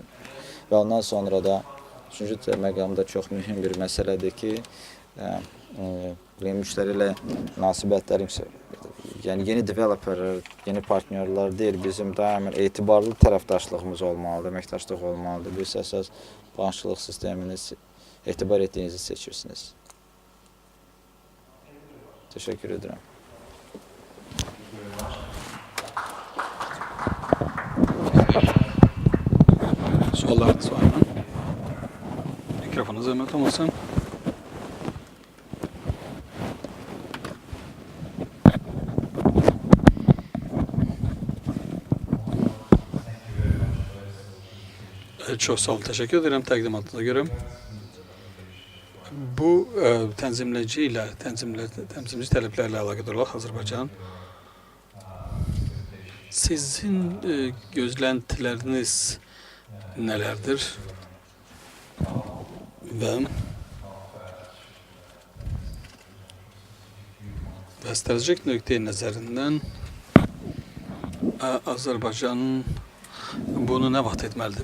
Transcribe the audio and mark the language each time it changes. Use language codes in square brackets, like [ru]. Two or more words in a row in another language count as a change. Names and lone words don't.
[az] Və ondan sonra da üçüncü məqamda çox mühüm bir məsələdir ki, müştəri ilə münasibətlərin, yəni yeni developerlər, yeni partnyorlar deyil, bizim daimən etibarlı tərəfdaşlığımız olmalıdır, əməkdaşlıq olmalıdır. Bu əsas bankçılıq sistemini etibar etdiyinizi seçirsiniz. [tr] Teşekkür ederim. Sorularınız var mı? Mikrofonu zahmet olmasın. Çok sağ olun, teşekkür ederim [az] təqdimatınıza görə. Bu tənzimləyici tələblərlə əlaqədar olaraq Azərbaycan sizin gözləntiləriniz nələrdir və stratejik nöqteyi nəzərindən Azərbaycanın bunu nə vaxt etməlidir?